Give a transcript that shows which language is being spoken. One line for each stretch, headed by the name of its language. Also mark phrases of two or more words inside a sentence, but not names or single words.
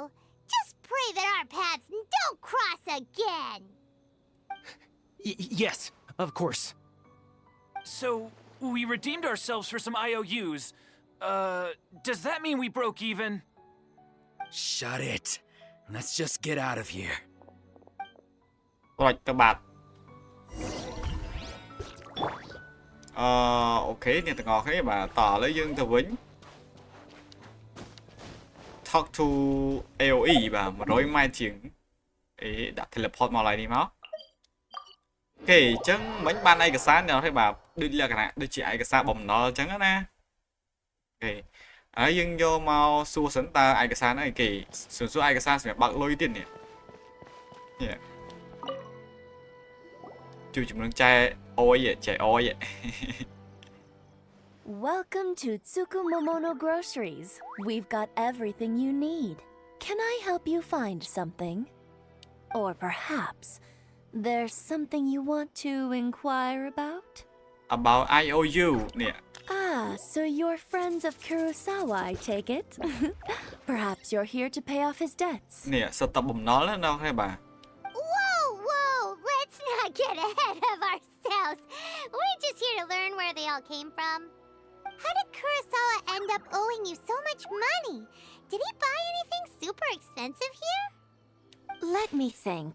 English: Just pray that our paths don't cross again. Yes, of course. So, we redeemed ourselves for some IOUs. Does that mean we broke even? Shut it. Let's just get out of here.
Khmer: ប្រូចទៅបាត់អូខេអ្នកទាំងអស់គ្នាបាទតឥឡូវយើងទៅវិញ
English: talk to AOE
Khmer: បាទ100ម៉ែត្រជាងអេដាក់ teleport មកឡើយនេះមកអូខេអញ្ចឹងមិញបានឯកសារអ្នកទាំងអស់គ្នាបាទដូចលក្ខណៈដូចជាឯកសារបំណុលអញ្ចឹងណាអូខេហើយយើងយកមកសួរសិនតើឯកសារហ្នឹងអីគេសួរឯកសារសម្រាប់បើកលុយទៀតនេះជួយជំនួសចែអយចែអយ
English: Welcome to Tsukumomono Groceries. We've got everything you need. Can I help you find something? Or perhaps there's something you want to inquire about? about IOU នេះ Ah, so you're friends of Kurosawa, I take it. Perhaps you're here to pay off his debts.
Khmer: នេះសិតតែបំណុលណាដល់គ្នាបាទ
English: Whoa, let's not get ahead of ourselves. We're just here to learn where they all came from. How did Kurosawa end up owing you so much money? Did he buy anything super expensive here? Let me think.